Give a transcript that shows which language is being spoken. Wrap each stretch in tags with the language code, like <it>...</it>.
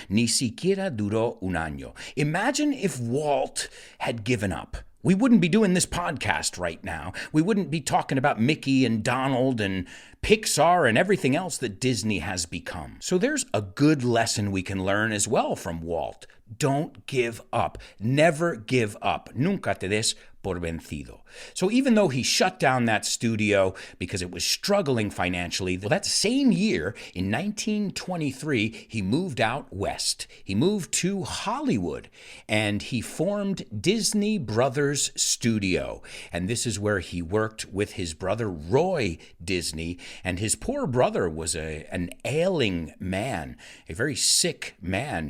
<es>Ni siquiera duró un año.</es> <en>Imagine if Walt had given up. We wouldn't be doing this podcast right now. We wouldn't be talking about Mickey and Donald and Pixar and everything else that Disney has become. So there's a good lesson we can learn as well from Walt. Don't give up. Never give up.</en> <es>Nunca te des por vencido.</es> <en>So even though he shut down that studio because it was struggling financially, well, that same year, in 1923, he moved out west. He moved to Hollywood, and he formed Disney Brothers Studio. And this is where he worked with his brother, Roy Disney, and his poor brother was an ailing man, a very sick man.</en>